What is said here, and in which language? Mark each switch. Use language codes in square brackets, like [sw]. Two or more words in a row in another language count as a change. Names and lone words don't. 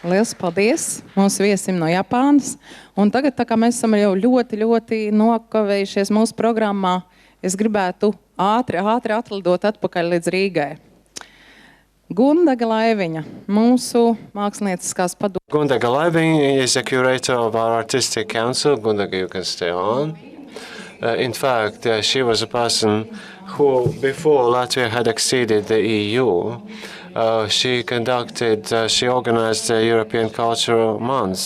[lv] Liels paldies mūsu viesim no Japānas. Un tagad, tā kā mēs esam jau ļoti nokavējušies mūsu programmā, es gribētu ātri atlidot atpakaļ līdz Rīgai. Gundega Laiviņa, mūsu mākslinieckās padomas. [en] Gundega Laiviņa is the curator of our artistic council. Gundega, you can stay on. In fact, she was a person who, before Latvia had acceded the EU, she organized the European Cultural Month.